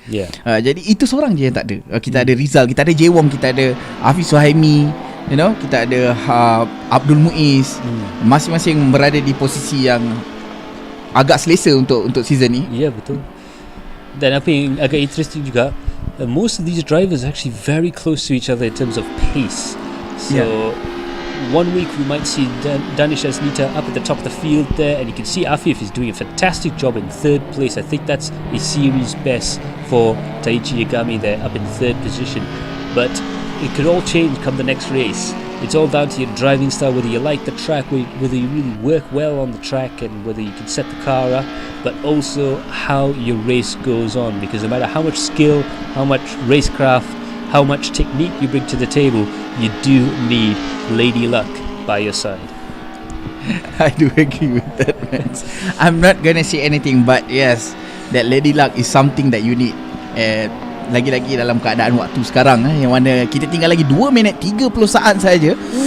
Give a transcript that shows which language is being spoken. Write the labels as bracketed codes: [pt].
[ms] Jadi itu seorang je yang tak ada. Kita ada Rizal, kita ada Jay Wong, kita ada Hafiz Suhaimi, kita ada Abdul Muiz. Masing-masing berada di posisi yang agak selesa untuk season ni. Ya, betul. Dan apa yang agak interesting juga, [en] most of these drivers are actually very close to each other in terms of pace. So one week we might see Danish Aznita up at the top of the field there, and you can see Afif is doing a fantastic job in third place. I think that's a series best for Taichi Yagami there, up in third position. But it could all change come the next race. It's all down to your driving style, whether you like the track, whether you really work well on the track, and whether you can set the car up, but also how your race goes on. Because no matter how much skill, how much racecraft, how much technique you bring to the table, you do need Lady Luck by your side. I do agree with that, man. I'm not gonna say anything, but yes, that Lady Luck is something that you need. [ms] Lagi-lagi dalam keadaan waktu sekarang, yang mana kita tinggal lagi 2 minit 30 saat saja.